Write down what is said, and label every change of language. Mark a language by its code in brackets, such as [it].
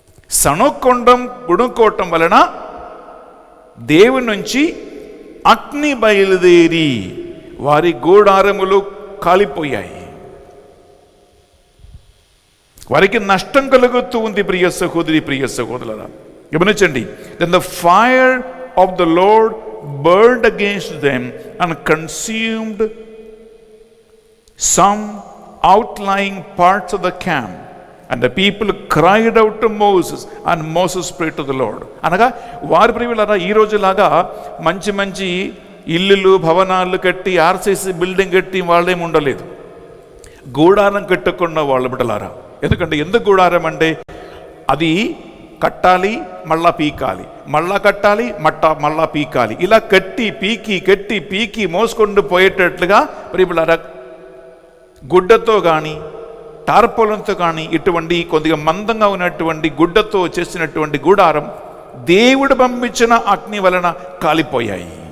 [te] సణుకొండం గుణుకోవటం వలన దేవుని నుంచి అగ్ని బయలుదేరి వారి గూడారములు కాలిపోయాయి. వారికి నష్టం కలుగుతూ ఉంది. ప్రియ సహోదరి, ప్రియ సహోదరులారా గమనించండి. [en] Then the fire of the Lord burned against them and consumed some outlying parts of the camp, and the people cried out to Moses, and Moses prayed to the Lord. [te] అనగా వారి ప్రియులారా ఈ రోజులాగా మంచి మంచి ఇల్లులు భవనాలు కట్టి ఆర్సీసీ బిల్డింగ్ కట్టి వాళ్ళేమి ఉండలేదు. గూడారం కట్టుకున్న వాళ్ళు బిడ్డలారా. ఎందుకంటే ఎందుకు గూడారం అంటే అది కట్టాలి, మళ్ళా పీకాలి, మళ్ళా కట్టాలి, మళ్ళా పీకాలి, ఇలా కట్టి పీకి మోసుకొని పోయేటట్లుగా ప్రియులారా గుడ్డతో కానీ టార్పోలంతో కానీ ఇటువంటి కొద్దిగా మందంగా ఉన్నటువంటి గుడ్డతో చేసినటువంటి గూడారం దేవుడు పంపించిన అగ్ని వలన కాలిపోయాయి.